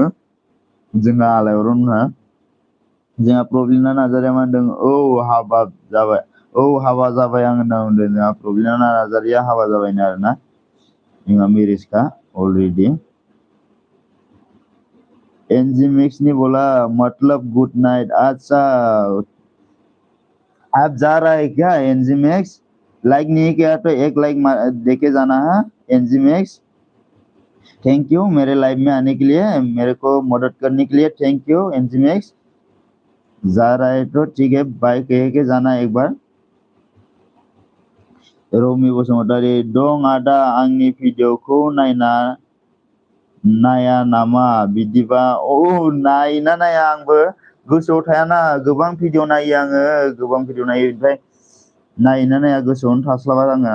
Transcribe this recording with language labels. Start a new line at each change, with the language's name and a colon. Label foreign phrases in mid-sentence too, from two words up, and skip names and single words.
Bodo: जोंहा आलायरनहा जोंहा प्रब्लिना नार्जारिया मा होनदों? हाबा जाबाय, हाबा जाबाय आं होनना बुंदों। जोंहा प्रब्लिना नार्जारिया हाबा जाबायनो आरोना। जोंहा मेरिजखा अलरेडि।
Hindi: एनजिमेक्स ने बोला मतलब
English: good night.
Hindi: अच्छा, आप जा रहा है क्या एनजिमेक्स? लाइक नहीं किया तो एक लाइक देके जाना है एनजिमेक्स।
English: thank you
Hindi: मेरे लाइव में आने के लिए, मेरे को मदद करने के लिए
English: thank you
Hindi: एनजिमेक्स। जा रहा है तो ठीक है, बाय कह के जाना एक बार।
Bodo: रमि बसुमतारी दं आदा आंनि भिडिअखौ नाया नामा? बिदिबा नायोना नाया आंबो गोसोआव थायाना। गोबां भिडिअ नायो आङो, ओमफ्राय नायोना नाया गोसोआवनो थास्लाबा आङो।